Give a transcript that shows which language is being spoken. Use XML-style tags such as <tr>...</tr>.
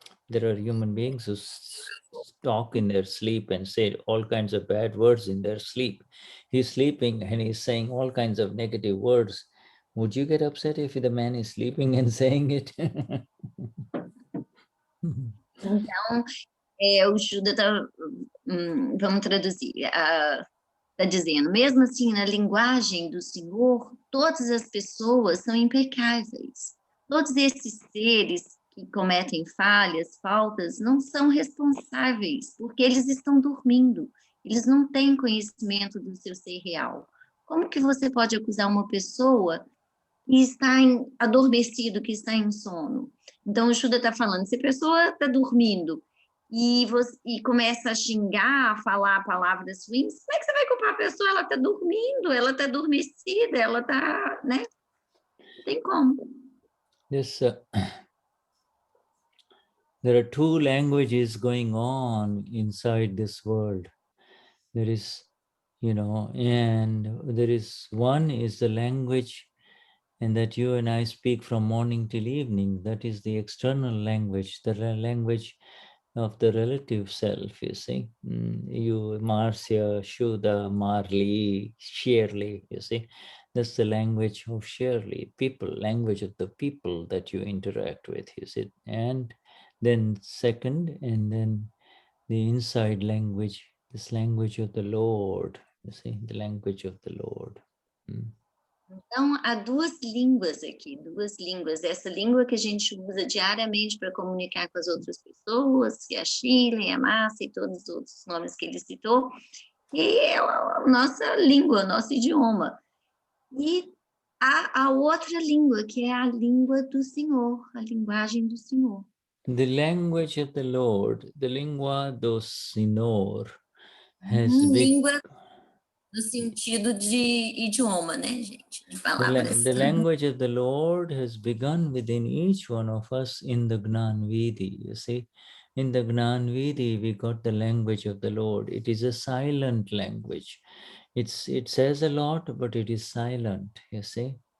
<en>There are human beings who talk in their sleep and say all kinds of bad words in their sleep. He's sleeping and he's saying all kinds of negative words. Would you get upset if the man is sleeping and saying it?</en> <pt>Então, o Shuddha vamos traduzir, está dizendo, mesmo assim, na linguagem do Senhor, todas as pessoas são impecáveis. Todos esses seres que cometem faltas, não são responsáveis, porque eles estão dormindo, eles não têm conhecimento do seu ser real. Como que você pode acusar uma pessoa que está adormecido, que está em sono? Então, o Shuddha está falando, se a pessoa está dormindo e começa a xingar, a falar palavras ruins, como é que você vai culpar a pessoa? Ela está dormindo, ela está adormecida, ela está, né? Não tem como.</pt> <en>There are two languages going on inside this world. There is, and there is one is the language and that you and I speak from morning till evening. That is the external language, the language of the relative self, you see. You, Marcia, Shuddha, Marley, Shirley, you see. That's the language of Shirley, people, language of the people that you interact with, you see. And then second, and then the inside language, this language of the Lord, you see, the language of the Lord.</en> <pt>Então, há duas línguas aqui, duas línguas. Essa língua que a gente usa diariamente para comunicar com as outras pessoas, que é a Sheila, a Marcia e todos os outros nomes que ele citou, e é a nossa língua, o nosso idioma. E há a outra língua, que é a língua do Senhor, a linguagem do Senhor.</pt> <en>The language of the Lord, the</en> <pt>lingua do Senhor,</pt> <en>has</en> <pt>Língua no sentido de idioma, né, gente? De palavras.</pt> <en>the language of the Lord has begun within each one of us in the Gnani Vidi. You see, in the Gnani Vidi, we got the language of the Lord. It is a silent language. It says a lot, but it is silent, you see.</en>